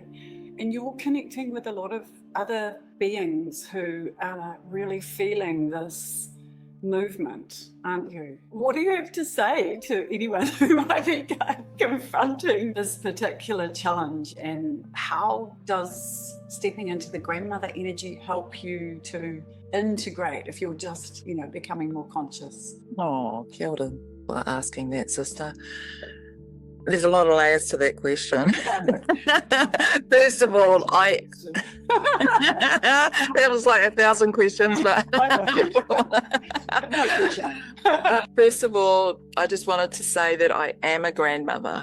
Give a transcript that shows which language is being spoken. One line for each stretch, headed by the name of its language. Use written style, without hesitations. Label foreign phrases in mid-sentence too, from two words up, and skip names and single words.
English: And you're connecting with a lot of other beings who are really feeling this movement, aren't you? What do you have to say to anyone who might be confronting this particular challenge, and how does stepping into the grandmother energy help you to integrate if you're just, becoming more conscious? Oh,
Māori: kia ora
English: for asking that, sister. There's a lot of layers to that question. First of all, that was like 1,000 questions, but first of all, I just wanted to say that I am a grandmother.